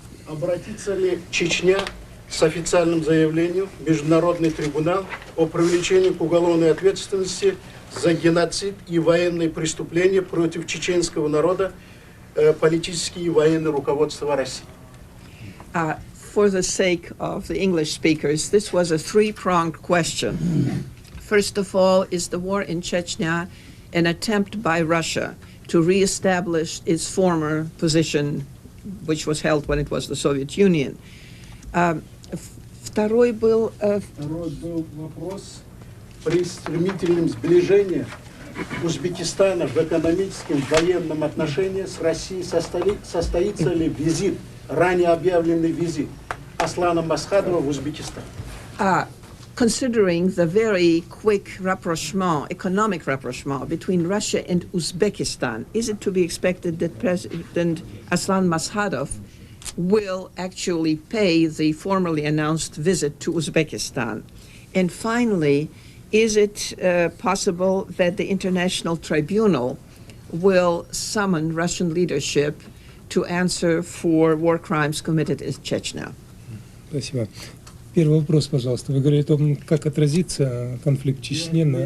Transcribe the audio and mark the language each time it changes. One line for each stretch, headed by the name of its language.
Russian: Обратится ли Чечня с официальным заявлением в Международный трибунал о привлечении к уголовной ответственности за геноцид и военные преступления против чеченского народа, политические и военные руководства России?
English: For the sake of the English speakers, this was a three-pronged question. First of all, is the war in Chechnya an attempt by Russia to reestablish its former position, which was held when it was the Soviet Union?
Russian: Второй был вопрос. При стремительном сближении Узбекистана в экономическом, военном отношении с Россией состоится ли визит, ранее объявленный визит Аслана Масхадова в Узбекистан?
English: Considering the very quick rapprochement, economic rapprochement between Russia and Uzbekistan, is it to be expected that President Aslan Maskhadov will actually pay the formally announced visit to Uzbekistan? And finally, is it possible that the International Tribunal will summon Russian leadership to answer for war crimes committed in Chechnya?
Russian: Спасибо. Первый вопрос, пожалуйста. Вы говорите о том, как отразится конфликт в Чечне на...